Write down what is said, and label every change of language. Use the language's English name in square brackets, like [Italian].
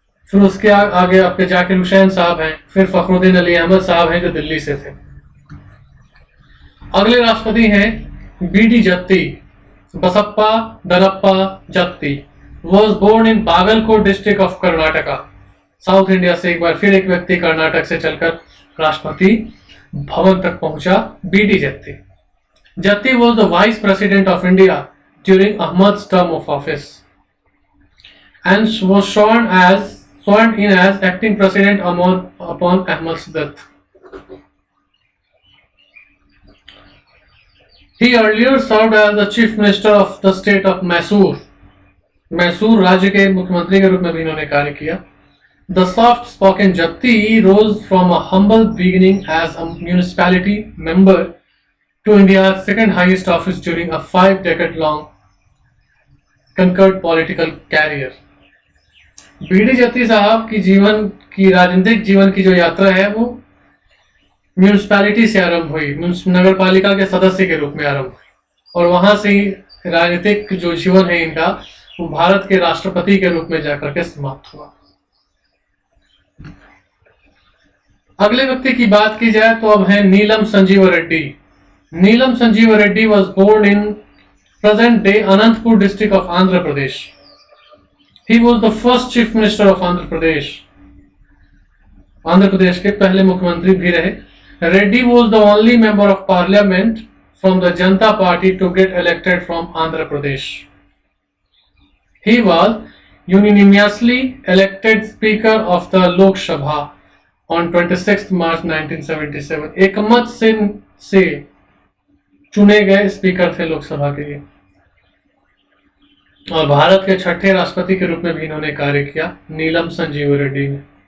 [Hindi] फिर उसके आगे आपके जाकिर हुसैन साहब हैं, फिर फखरुद्दीन अली अहमद साहब हैं जो दिल्ली से थे। अगले राष्ट्रपति हैं BD Jatti, [English] Basappa Danappa Jatti was born in Bagalkot district of Karnataka. [Hindi] South India से एक बार फिर एक व्यक्ति कर्नाटक से चलकर राष्ट्रपति भवन तक पहुंचा, BD Jatti. [English] Jatti was the vice president of India during Ahmad's term of office and was sworn in as acting president upon Ahmad's death. He earlier served as the chief minister of the state of Mysore. [Hindi] Mysore राज्य के मुख्यमंत्री के रूप में भी इन्होंने कार्य किया। [English] The soft-spoken Jatti rose from a humble beginning as a municipality member to India's second highest office during a 5-decade-long conquered political career. [Hindi] BD जत्ती साहब की राजनीतिक जीवन की जो यात्रा है वो म्यूनिसिपैलिटी से आरंभ हुई, नगर पालिका के सदस्य के रूप में आरंभ हुई और वहां से ही राजनीतिक जो जीवन है इनका वो भारत के राष्ट्रपति के रूप में जाकर के समाप्त हुआ। अगले व्यक्ति की बात की जाए तो अब है नीलम संजीव रेड्डी। [English] Neelam Sanjiva Reddy was born in present day Anantapur district of Andhra Pradesh. He was the first chief minister of Andhra Pradesh. [Hindi] Andhra Pradesh के पहले मुख्यमंत्री भी रहे। [English] Reddy was the only member of parliament from the Janata Party to get elected from Andhra Pradesh. He was unanimously elected Speaker of the Lok Sabha on 26 March 1977. [Hindi] एकमत से चुने गए speaker थे लोकसभा के लिए और भारत के छठे राष्ट्रपति के रूप में भी इन्होंने कार्य किया, नीलम संजीव रेड्डी ने।